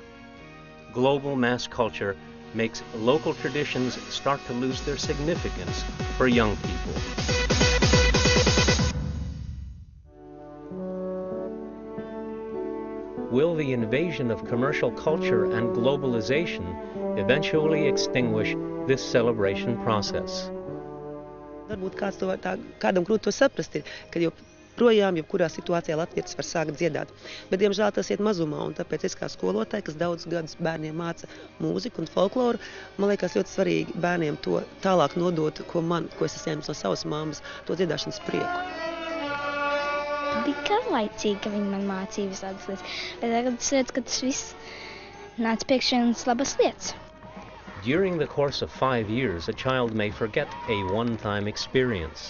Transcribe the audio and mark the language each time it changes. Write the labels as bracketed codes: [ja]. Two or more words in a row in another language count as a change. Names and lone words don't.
[en] Global mass culture makes local traditions start to lose their significance for young people. Will the invasion of commercial culture and globalization eventually extinguish this celebration process? [lv] Varbūt kādam grūti to saprast ir, ka joprojām, jebkurā situācijā latvietis var sākt dziedāt. Bet, diemžēl, tas iet mazumā, un tāpēc es kā skolotāja, kas daudz gadus bērniem māca mūziku un folkloru, man liekas ļoti svarīgi bērniem to tālāk nodot, ko es esmu ņēmis no savas mammas, to dziedāšanas prieku. Bija garlaicīgi, ka viņi man mācīja visādas lietas, bet tagad es redzu, ka tas viss nāca priekšienas labas lietas. [en] During the course of 5 years, a child may forget a one-time experience.